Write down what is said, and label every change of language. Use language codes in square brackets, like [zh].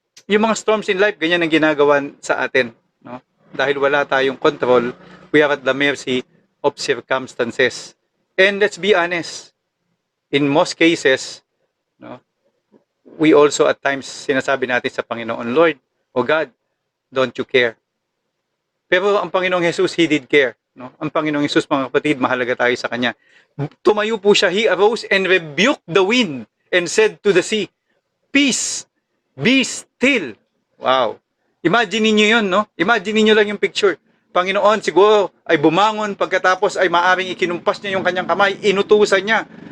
[tl] Yung mga storms in life, ganyan ang ginagawa sa atin, no? Dahil wala tayong control, [en] we are at the mercy of circumstances. And let's be honest, in most cases, no, we also at times [tl] sinasabi natin sa Panginoon, [en] Lord, oh God, don't you care? [tl] Pero ang Panginoong Jesus, [en] He did care, [tl] no? Ang Panginoong Jesus, mga kapatid, mahalaga tayo sa Kanya. Tumayo po siya, [en] He arose and rebuked the wind and said to the sea, Peace, be still. [tl] Wow. Imagine niyo yun, no? Imagine niyo lang yung picture. Panginoon siguro ay bumangon, pagkatapos ay maaring ikinumpas niya yung kanyang kamay, inutusan niya.